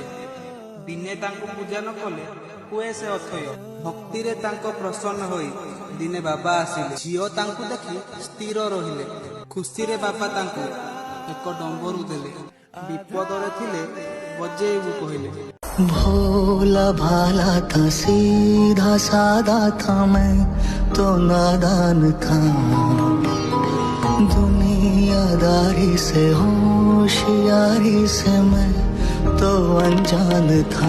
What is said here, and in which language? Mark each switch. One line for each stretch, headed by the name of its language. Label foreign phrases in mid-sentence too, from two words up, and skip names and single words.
Odia: ଦିନେ ତାଙ୍କୁ ପୂଜା ନ କଲେ ହୁଏ ସେ ଅଥୟ। ଭକ୍ତିରେ ତାଙ୍କ ପ୍ରସନ୍ନ ହୋଇ ଦିନେ ବାବା ଆସିଲେ। ଝିଅ ତାଙ୍କୁ ଦେଖି ସ୍ଥିର ରହିଲେ। ଖୁସିରେ ବାବା ତାଙ୍କୁ ଏକ ଡମ୍ବରୁ ଦେଲେ। ବିପଦରେ ଥିଲେ ବଜେଇବୁ କହିଲେ।
Hindi: भोला भाला था, सीधा सादा था, मैं तो नादान था। दुनियादारी से होशियारी से मैं तो अनजान था।